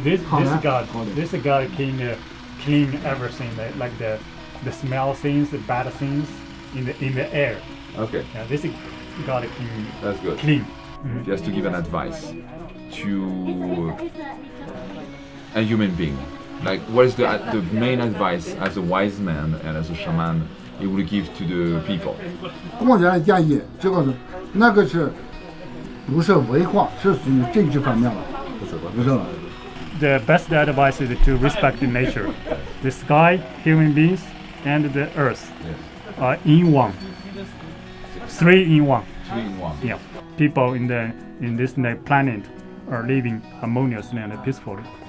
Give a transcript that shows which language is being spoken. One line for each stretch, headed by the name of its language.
English: This God can clean everything like the smell things, the bad things in the air. Okay. Yeah, this God can That's good. clean. If you have to give an advice to a human being, like what is the main advice as a wise man and as a shaman you would give to the people?
Chinese: 个人的建议，这个是那个是不是文化，是属于政治方面了，不是了。
English: The best advice is to respect the nature, the sky, human beings, and the earth are in one. 3 in 1. 3 in 1. Yeah. People in this planet are living harmoniously and peacefully.